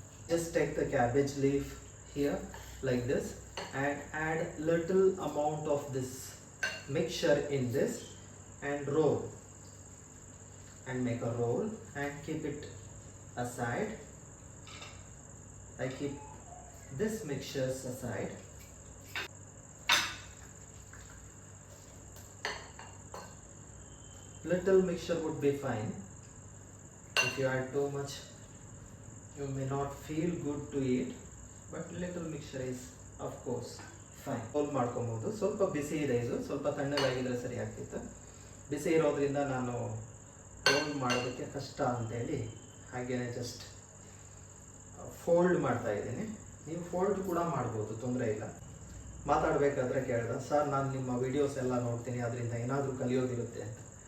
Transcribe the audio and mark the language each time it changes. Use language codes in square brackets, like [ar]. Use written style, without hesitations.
[en] Just take the cabbage leaf here like this and add little amount of this mixer in this and roll and make a roll and keep it aside. I keep this mixtures aside. Little mixture would be fine. If you add too much, you may not feel good to eat, but little mixture is of course fine. [kn] Roll ಮಾಡ್ಕೊಬೋದು. ಸ್ವಲ್ಪ ಬಿಸಿ ಇದೆ, ಇದು ಸ್ವಲ್ಪ ತಣ್ಣಗಾಗಿದ್ರೆ ಸರಿ ಆಗ್ತಿತ್ತು. ಬಿಸಿ ಇರೋದ್ರಿಂದ ನಾನು roll ಮಾಡೋದಕ್ಕೆ ಕಷ್ಟ ಅಂತೇಳಿ ಹಾಗೇನೆ ಜಸ್ಟ್ ಫೋಲ್ಡ್ ಮಾಡ್ತಾ ಇದ್ದೀನಿ. ನೀವು ಫೋಲ್ಡ್ ಕೂಡ ಮಾಡ್ಬೋದು, ತೊಂದರೆ ಇಲ್ಲ. ಮಾತಾಡಬೇಕಾದ್ರೆ ಕೇಳ್ದೆ, ಸರ್ ನಾನು ನಿಮ್ಮ ವೀಡಿಯೋಸ್ ಎಲ್ಲ ನೋಡ್ತೀನಿ, ಅದರಿಂದ ಏನಾದರೂ ಕಲಿಯೋದಿರುತ್ತೆ ಅಂತ.